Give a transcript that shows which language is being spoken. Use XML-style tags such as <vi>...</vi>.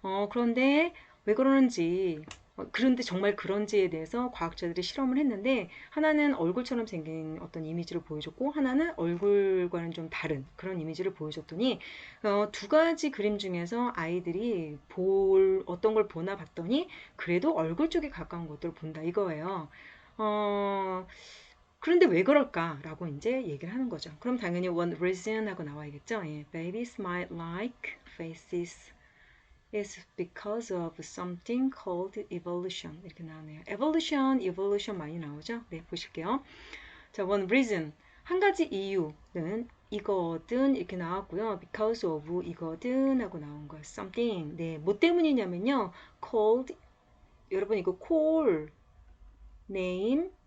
<ko>그런데 왜 그러는지, 그런데 정말 그런지에 대해서 과학자들이 실험을 했는데, 하나는 얼굴처럼 생긴 어떤 이미지를 보여줬고, 하나는 얼굴과는 좀 다른 그런 이미지를 보여줬더니, 두 가지 그림 중에서 아이들이 어떤 걸 보나 봤더니, 그래도 얼굴 쪽에 가까운 것들을 본다 이거예요. 어, 그런데 왜 그럴까라고 이제 얘기를 하는 거죠. 그럼 당연히</ko> <en>one reason</en> <ko>하고 나와야겠죠.</ko> <en>예, babies might like faces is because of something called evolution.</en> <ko>이렇게 나오네요. evolution 많이 나오죠? 네, 보실게요. 자,</ko> <en>one reason.</en> <ko>한 가지 이유는 이거든 이렇게 나왔고요. because of 이거든 하고 나온 거 something. 네, 뭐 때문이냐면요. called 여러분 이거 call, name,</ko>